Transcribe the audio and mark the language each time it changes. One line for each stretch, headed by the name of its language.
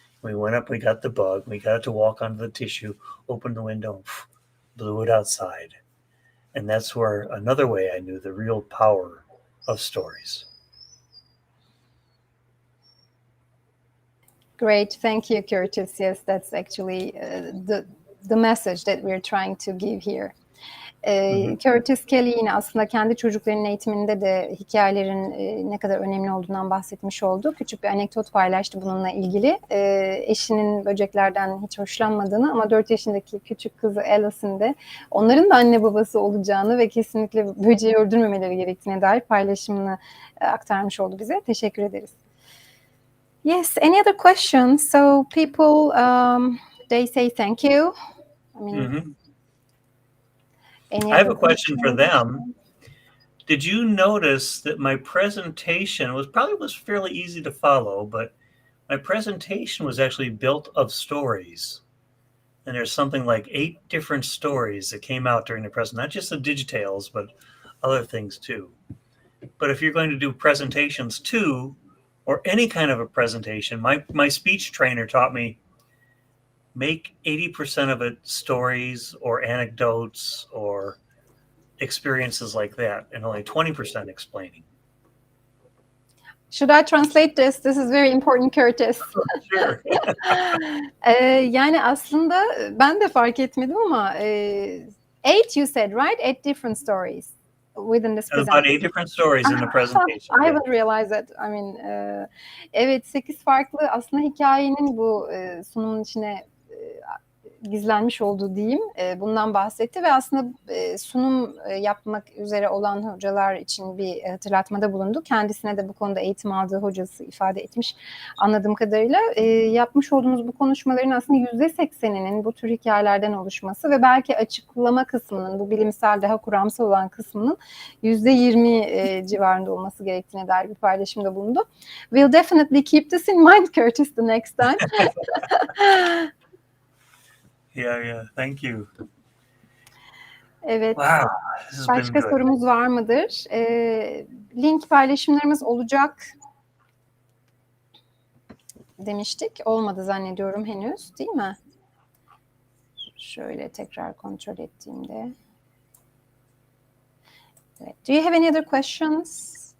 English: We went up, we got the bug, we got it to walk onto the tissue, opened the window, blew it outside. And that's where another way I knew the real power of stories. Great, thank you, Curtis. Yes, that's actually the message that we're trying to give here.
Turkish: Curtis Kelly yine aslında kendi çocuklarının eğitiminde de hikayelerin ne kadar önemli olduğundan bahsetmiş oldu. Küçük bir anekdot paylaştı bununla ilgili. Eşinin böceklerden hiç hoşlanmadığını ama 4 yaşındaki küçük kızı Alice'in de onların da anne babası olacağını ve kesinlikle böceği öldürmemeleri gerektiğine dair paylaşımını aktarmış oldu bize. Teşekkür ederiz.
English: Yes, any other questions? So people, they say thank you. I mean, I have a question for them. Did you notice that my presentation was fairly easy to follow, but my presentation was actually built of stories. And there's something like 8 different stories that came out during the presentation, not just the digitales, but other things too. But if you're going to do presentations too, or any kind of a presentation, my speech trainer taught me, make 80% of it stories or anecdotes or experiences like that, and only 20% explaining. Should I translate this? This is very important, Curtis. Sure.
Turkish: Yani aslında ben de fark etmedim ama 8
English: you said, right? 8 different stories within this presentation. About 8 different stories in the presentation. I haven't realized that. I mean,
Turkish: evet 8 farklı aslında hikayenin bu sunumun içine gizlenmiş olduğu diyeyim. Bundan bahsetti ve aslında sunum yapmak üzere olan hocalar için bir hatırlatmada bulundu. Kendisine de bu konuda eğitim aldığı hocası ifade etmiş anladığım kadarıyla. Yapmış olduğumuz bu konuşmaların aslında %80'inin bu tür hikayelerden oluşması ve belki açıklama kısmının, bu bilimsel daha kuramsal olan kısmının %20 civarında olması gerektiğine dair bir paylaşımda bulundu.
English: We'll definitely keep this in mind, Curtis, the next time. Yeah. Thank you.
Turkish: Evet. Wow, Başka sorumuz var mıdır? Link paylaşımlarımız olacak demiştik. Olmadı zannediyorum henüz, değil mi? Şöyle tekrar kontrol ettiğimde. Evet.
English: Do you have any other questions?